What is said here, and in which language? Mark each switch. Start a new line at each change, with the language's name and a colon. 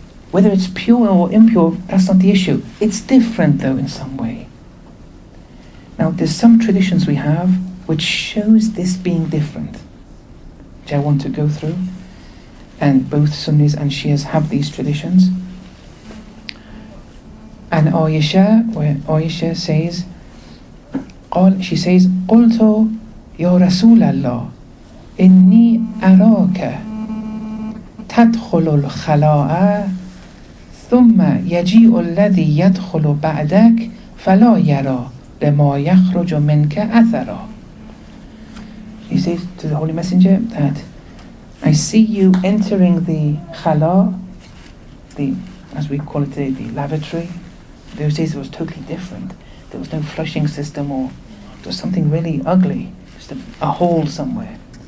English: Whether it's pure or impure, that's not the issue. It's different though in some way. Now there's some traditions we have which shows this being different, which I want to go through. And both Sunnis and Shias have these traditions. And Aisha, where Aisha says, she says,
Arabic: قُلْتُ يَا رَسُولَ اللَّهِ إِنِّي أَرَاكَ تَدْخُلُ الْخَلَاءَ ثُمَّ يَجِيءُ الَّذِي يَدْخُلُ بَعْدَكَ فَلَا يَرَى لَمَا يَخْرُجُ مِنْكَ أَثَرًا.
English: He says to the Holy Messenger that I see you entering the khala, as we call it today, the lavatory. Those days it was totally different. There was no flushing system, or it was something really ugly, just a hole somewhere.